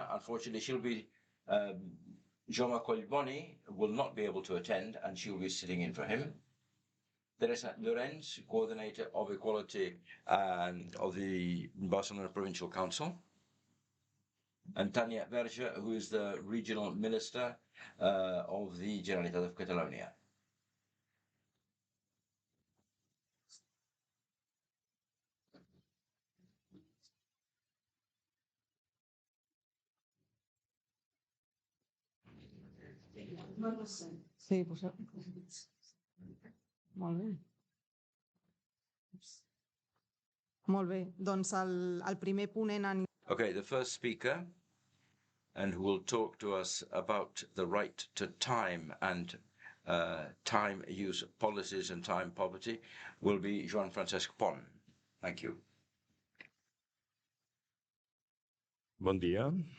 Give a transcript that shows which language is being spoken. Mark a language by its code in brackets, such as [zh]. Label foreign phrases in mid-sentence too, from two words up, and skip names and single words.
[en] Unfortunately, she'll be Jaume Collboni will not be able to attend, and she'll be sitting in for him. Teresa Llorenç, Coordinator of Equality of the Barcelona Provincial Council. And Tania Verge, who is the Regional Minister of the Generalitat of Catalonia. [ca] Sí, pues, molt bé. Molt bé. Doncs el primer ponent en... [en] Okay, the first speaker, and who will talk to us about the right to time and time use policies and time poverty, will be Joan Francesc Pont. Thank you. [ca] Bon dia.